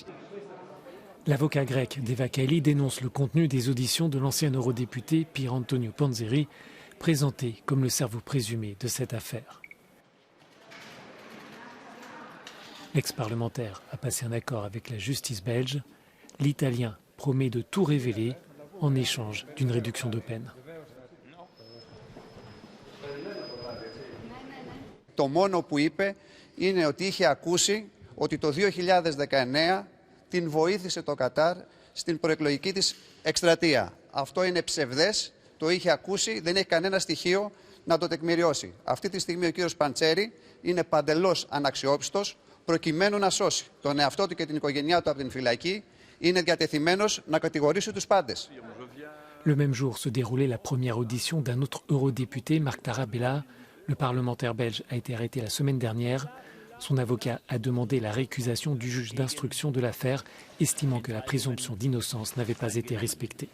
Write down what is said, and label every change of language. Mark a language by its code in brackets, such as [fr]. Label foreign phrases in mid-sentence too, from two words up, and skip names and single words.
[fr] L'avocat grec d'Eva Kaili dénonce le contenu des auditions de l'ancien eurodéputé Pierre Antonio Panzeri, présenté comme le cerveau présumé de cette affaire. L'ex-parlementaire a passé un accord avec la justice belge. L'Italien promet de tout révéler en échange d'une réduction de peine. [el] Το μόνο που είπε είναι ότι είχε ακούσει ότι το 2019 την βοήθησε το Κατάρ στην προεκλογική της εκστρατεία. Αυτό είναι ψευδές, το είχε ακούσει, δεν έχει κανένα στοιχείο να το τεκμηριώσει. Αυτή τη στιγμή ο κύριος Παντσέρη είναι παντελώς αναξιόπιστος, προκειμένου να σώσει τον εαυτό του και την οικογένειά του από την φυλακή, είναι διατεθειμένος να κατηγορήσει τους πάντες. [fr] Le même jour se déroulait la première audition d'un autre eurodéputé, Marc Tarabella. Le parlementaire belge a été arrêté la semaine dernière. Son avocat a demandé la récusation du juge d'instruction de l'affaire, estimant que la présomption d'innocence n'avait pas été respectée.